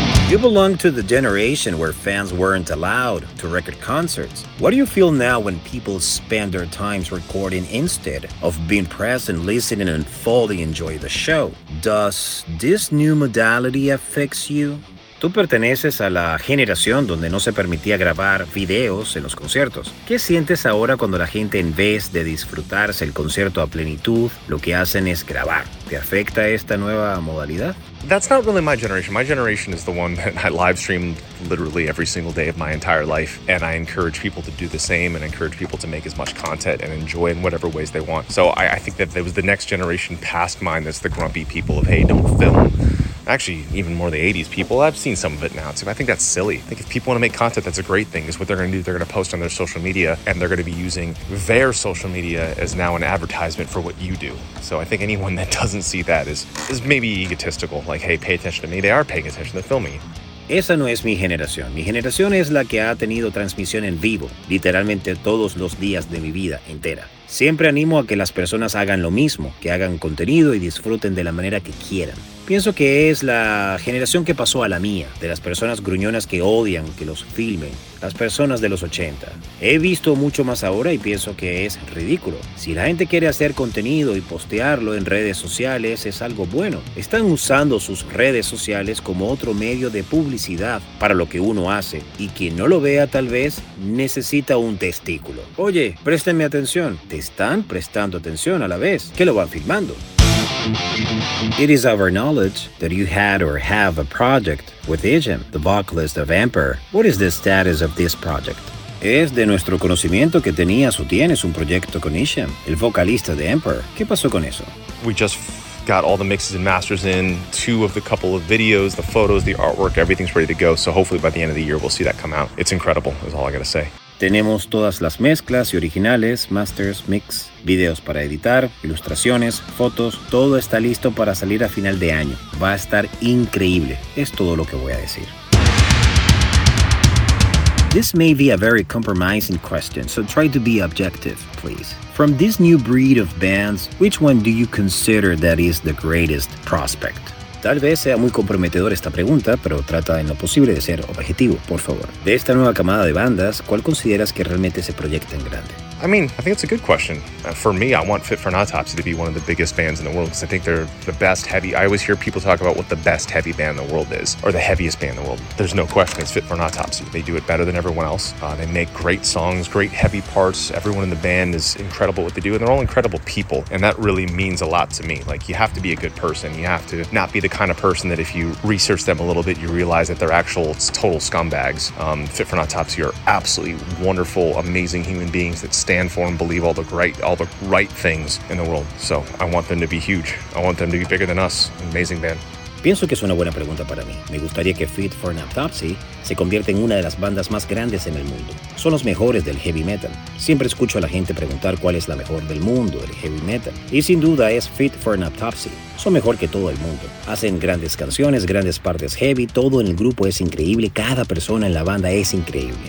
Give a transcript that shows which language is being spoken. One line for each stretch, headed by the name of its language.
English: You belong to the generation where fans weren't allowed to record concerts. What do you feel now when people spend their time recording instead of being present, listening, and fully enjoy the show? Does this new modality affect you?
Spanish: Tú perteneces a la generación donde no se permitía grabar videos en los conciertos. ¿Qué sientes ahora cuando la gente, en vez de disfrutarse el concierto a plenitud, lo que hacen es grabar? ¿Te afecta esta nueva modalidad?
English: That's not really my generation. My generation is the one that I live stream literally every single day of my entire life. And I encourage people to do the same and encourage people to make as much content and enjoy in whatever ways they want. So I think that it was the next generation past mine that's the grumpy people of, hey, don't film. Actually, even more the 80s people. I've seen some of it now too. I think that's silly. I think if people want to make content, that's a great thing. Is what they're going to do. They're going to post on their social media, and they're going to be using their social media as now an advertisement for what you do. So I think anyone that doesn't see that is maybe egotistical. Like, hey, pay attention to me. They are paying attention. They're filming.
Spanish: Esa no es mi generación. Mi generación es la que ha tenido transmisión en vivo, literalmente todos los días de mi vida entera. Siempre animo a que las personas hagan lo mismo, que hagan contenido y disfruten de la manera que quieran. Pienso que es la generación que pasó a la mía, de las personas gruñonas que odian que los filmen, las personas de los 80. He visto mucho más ahora y pienso que es ridículo. Si la gente quiere hacer contenido y postearlo en redes sociales, es algo bueno. Están usando sus redes sociales como otro medio de publicidad para lo que uno hace, y quien no lo vea tal vez necesita un testículo. Oye, préstenme atención. Te están prestando atención a la vez que lo van filmando.
English: It is of our knowledge that you had or have a project with Ijim, the vocalist of Emperor. What is the status of this project?
Spanish: Es de nuestro conocimiento que tenías o tienes un proyecto con Ijim, el vocalista de Emperor. ¿Qué pasó con eso?
English: We just got all the mixes and masters in, two of the couple of videos, the photos, the artwork, everything's ready to go. So hopefully by the end of the year we'll see that come out. It's incredible, is all I gotta say.
Spanish: Tenemos todas las mezclas y originales, masters, mix, videos para editar, ilustraciones, fotos, todo está listo para salir a final de año. Va a estar increíble, es todo lo que voy a decir.
English: This may be a very compromising question, so try to be objective, please. From this new breed of bands, which one do you consider that is the greatest prospect?
Spanish: Tal vez sea muy comprometedora esta pregunta, pero trata en lo posible de ser objetivo, por favor. De esta nueva camada de bandas, ¿cuál consideras que realmente se proyecta en grande?
English: I mean, I think it's a good question. For me, I want Fit for an Autopsy to be one of the biggest bands in the world, because I think they're the best heavy. I always hear people talk about what the best heavy band in the world is, or the heaviest band in the world. There's no question, it's Fit for an Autopsy. They do it better than everyone else. They make great songs, great heavy parts. Everyone in the band is incredible at what they do, and they're all incredible people, and that really means a lot to me. Like, you have to be a good person. You have to not be the kind of person that if you research them a little bit, you realize that they're actual total scumbags. Fit for an Autopsy are absolutely wonderful, amazing human beings that stand for and believe all the right things in the world. So I want them to be huge. I want them to be bigger than us. Amazing band.
Spanish: Pienso que es una buena pregunta para mí. Me gustaría que Fit for an Autopsy se convierta en una de las bandas más grandes en el mundo. Son los mejores del heavy metal. Siempre escucho a la gente preguntar cuál es la mejor del mundo del heavy metal. Y sin duda es Fit for an Autopsy. Son mejor que todo el mundo. Hacen grandes canciones, grandes partes heavy, todo en el grupo es increíble, cada persona en la banda es increíble.